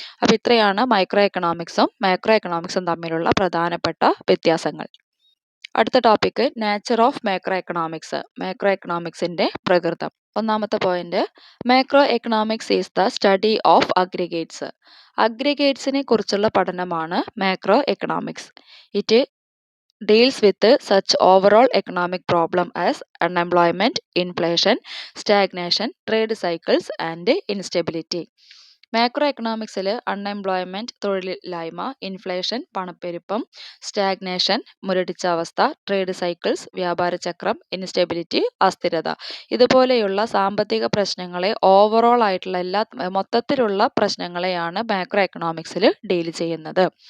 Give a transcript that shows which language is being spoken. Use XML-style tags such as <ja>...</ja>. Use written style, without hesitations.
<ml>അപ്പോൾ ഇത്രയാണ് micro എക്കണോമിക്സും macro എക്കണോമിക്സും തമ്മിലുള്ള പ്രധാനപ്പെട്ട വ്യത്യാസങ്ങൾ. അടുത്ത topic nature of macro economics. Macro എക്കണോമിക്സിൻ്റെ പ്രകൃതം. ഒന്നാമത്തെ point,</ml> <en>Macro economics is the study of aggregates.</en> <ml>അഗ്രിഗേറ്റ്സിനെ കുറിച്ചുള്ള പഠനമാണ് macro economics.</ml> <en>It deals with such overall economic problem as unemployment, inflation, stagnation, trade cycles and instability.</en> <ml>Macro എക്കണോമിക്സിൽ unemployment തൊഴിലില്ലായ്മ, inflation പണപ്പെരുപ്പം, stagnation മുരടിച്ച അവസ്ഥ, trade cycles വ്യാപാരചക്രം, instability അസ്ഥിരത, ഇതുപോലെയുള്ള സാമ്പത്തിക പ്രശ്നങ്ങളെ overall ആയിട്ടുള്ള മൊത്തത്തിലുള്ള പ്രശ്നങ്ങളെയാണ് മാക്രോ എക്കണോമിക്സിൽ ഡീൽ ചെയ്യുന്നത്.</ml>